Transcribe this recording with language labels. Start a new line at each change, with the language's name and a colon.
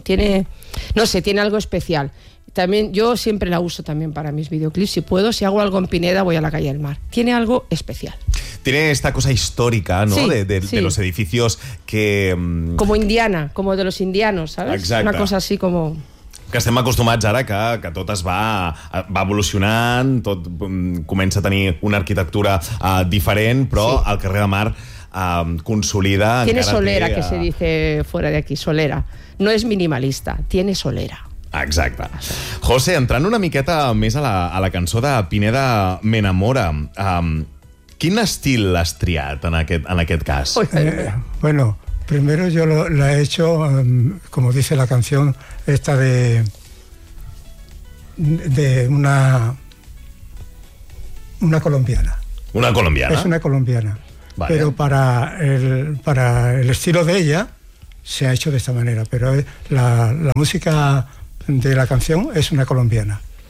Spanish: Tiene algo especial. También yo siempre la uso también para mis videoclips. Si puedo, si hago algo en Pineda, voy a la calle del mar. Tiene algo especial. Tiene esta cosa histórica, ¿no? Sí, de los edificios que... Como indiana, como de los indianos, ¿sabes?
Catalan: Exacte.
Spanish: Una cosa así como...
Catalan: Que estem acostumats ara que tot es va evolucionant, tot comença a tenir una arquitectura diferent, però sí. El carrer de Mar... consolida.
Spanish: Tiene solera, que se dice fuera de aquí, solera. No es minimalista, tiene solera.
Catalan: Exacte. José, entrant una miqueta més a la cançó de Pineda m'enamora, quin estil has triat en aquest cas?
Spanish: Bueno, primero yo lo he hecho como dice la canción esta de una colombiana. Una colombiana. Es una colombiana. Vale. Pero para el estilo de ella se ha hecho de esta manera, pero la música de la canción es una colombiana.